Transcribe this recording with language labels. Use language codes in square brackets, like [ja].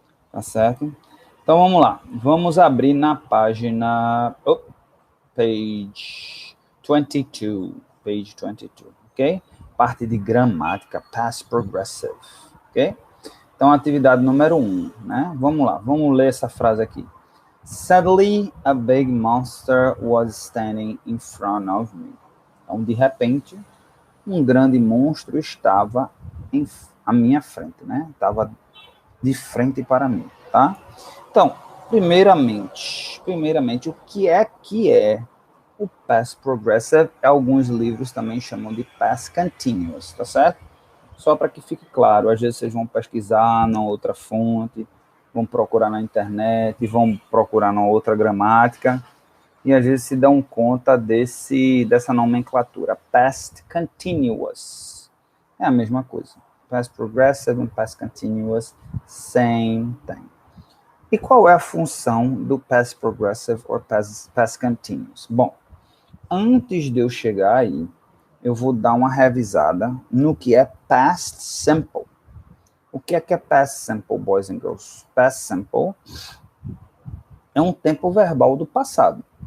[pt] Tá certo? Então, vamos lá. Vamos abrir na página... [en] page 22. Page 22, ok? [pt] Parte de gramática, past progressive, ok? Então, atividade número 1, né? Vamos lá, vamos ler essa frase aqui. [en] Suddenly, a big monster was standing in front of me. [pt] Então, de repente, um grande monstro estava à minha frente, né? Estava de frente para mim, tá? Então, primeiramente, o que é o past progressive? Alguns livros também chamam de past continuous, tá certo? Só para que fique claro, às vezes vocês vão pesquisar na outra fonte, vão procurar na internet, vão procurar na outra gramática, e às vezes se dão conta dessa nomenclatura, past continuous. É a mesma coisa. Past progressive e past continuous, [en] same thing. [pt] E qual é a função do past progressive ou past continuous? Bom, antes de eu chegar aí, eu vou dar uma revisada no que é past simple. O que é past simple, [en] boys and girls? [pt] Past simple é um tempo verbal do passado.